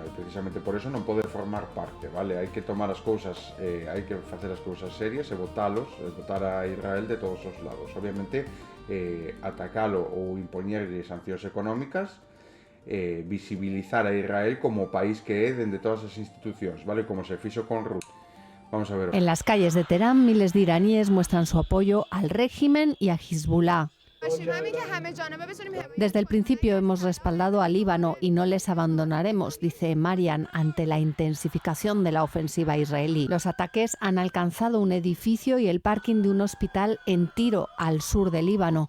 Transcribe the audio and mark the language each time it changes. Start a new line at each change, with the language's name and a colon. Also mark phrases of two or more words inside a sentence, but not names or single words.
Galician: Precisamente por eso non pode formar parte, vale? Hai que tomar as cousas, hai que facer as cousas serias e votar a Israel de todos os lados. Obviamente atacalo ou impoñerlle sancións económicas, visibilizar a Israel como país que é dende todas as institucións, vale? Como se fixo con Rusia.
Spanish: Vamos a ver. En las calles de Teherán, miles de iraníes muestran su apoyo al régimen y a Hezbollah. Desde el principio hemos respaldado al Líbano y no les abandonaremos, dice Marian ante la intensificación de la ofensiva israelí. Los ataques han alcanzado un edificio y el parking de un hospital en Tiro, al sur del Líbano.